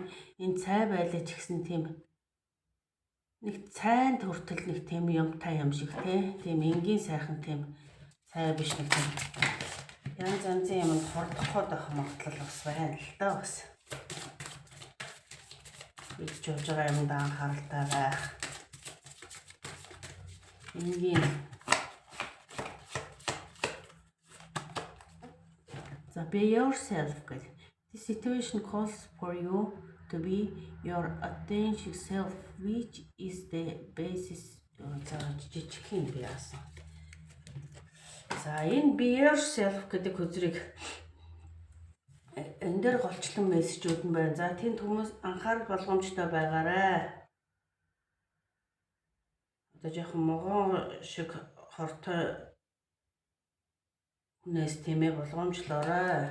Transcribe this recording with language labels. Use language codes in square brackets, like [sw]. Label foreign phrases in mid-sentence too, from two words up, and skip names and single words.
[mn] Энэ цай байлаа ч гэсэн тийм нэг цайнд хүртэл нэг тийм юмтай юм шиг тийм энгийн сайхан тийм цай биш нэг тийм янз янзын юмд хордохгүй байх магадлал бас байна л да бас. Бид ч явж байгаа юмд анхааралтай байх. Энгийн за [en] be yourself [mn] гэдэг. [en] This situation calls for you to be your authentic self, which is the basis. [mn] За жижигхэн би яасан. За энэ [en] be yourself [mn] гэдэг хөзрийг энэ дээр голчлон мессежүүд нь байна. За тэнд хүмүүс анхаарал болгоомжтой байгаарай. Одоо жоохон могон шиг хортой хүнээс тиймээ болгоомжлоорой.